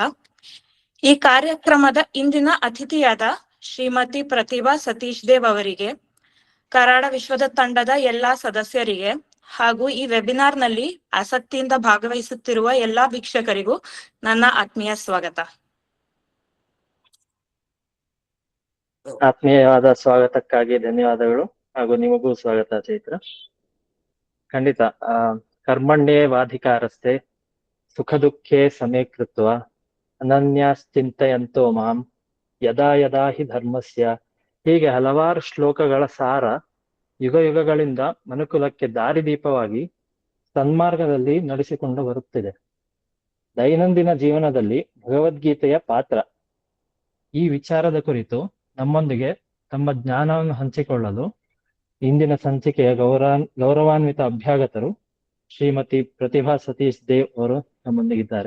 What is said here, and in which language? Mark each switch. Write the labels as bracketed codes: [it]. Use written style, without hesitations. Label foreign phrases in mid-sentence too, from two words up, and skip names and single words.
[kn] ಈ ಕಾರ್ಯಕ್ರಮದ ಇಂದಿನ ಅತಿಥಿಯಾದ ಶ್ರೀಮತಿ ಪ್ರತಿಭಾ ಸತೀಶ್ ದೇವ್ ಅವರಿಗೆ, ಕರಾಡ ವಿಶ್ವದ ತಂಡದ ಎಲ್ಲಾ ಸದಸ್ಯರಿಗೆ ಹಾಗೂ ಈ ವೆಬಿನಾರ್ ನಲ್ಲಿ ಆಸಕ್ತಿಯಿಂದ ಭಾಗವಹಿಸುತ್ತಿರುವ ಎಲ್ಲಾ ವೀಕ್ಷಕರಿಗೂ ನನ್ನ ಆತ್ಮೀಯ ಸ್ವಾಗತ. ಆತ್ಮೀಯವಾದ ಸ್ವಾಗತಕ್ಕಾಗಿ ಧನ್ಯವಾದಗಳು ಹಾಗೂ ನಿಮಗೂ ಸ್ವಾಗತ ಚೈತ್ರ. [sa] ಖಂಡಿತ. ಕರ್ಮಣ್ಯೇ ವಾಧಿಕಾರಸ್ತೆ ಸುಖ ದುಃಖೇ ಸಮೇ ಕೃತ್ವ ಅನನ್ಯಾಶ್ಚಿಂತಯಂತೋ ಮಾಂ ಯದಾ ಯದಾ ಹಿ ಧರ್ಮಸ್ಯ, [kn] ಹೀಗೆ ಹಲವಾರು ಶ್ಲೋಕಗಳ ಸಾರ ಯುಗ ಯುಗಗಳಿಂದ ಮನುಕುಲಕ್ಕೆ ದಾರಿದೀಪವಾಗಿ ಸನ್ಮಾರ್ಗದಲ್ಲಿ ನಡೆಸಿಕೊಂಡು ಬರುತ್ತಿದೆ. ದೈನಂದಿನ ಜೀವನದಲ್ಲಿ ಭಗವದ್ಗೀತೆಯ ಪಾತ್ರ, ಈ ವಿಚಾರದ ಕುರಿತು ನಮ್ಮೊಂದಿಗೆ ತಮ್ಮ ಜ್ಞಾನವನ್ನು ಹಂಚಿಕೊಳ್ಳಲು ಇಂದಿನ ಸಂಚಿಕೆಯ ಗೌರವಾನ್ವಿತ ಅಭ್ಯಾಗತರು ಶ್ರೀಮತಿ ಪ್ರತಿಭಾ ಸತೀಶ್ ದೇವ್ ಅವರು ನಮ್ಮೊಂದಿಗಿದ್ದಾರೆ.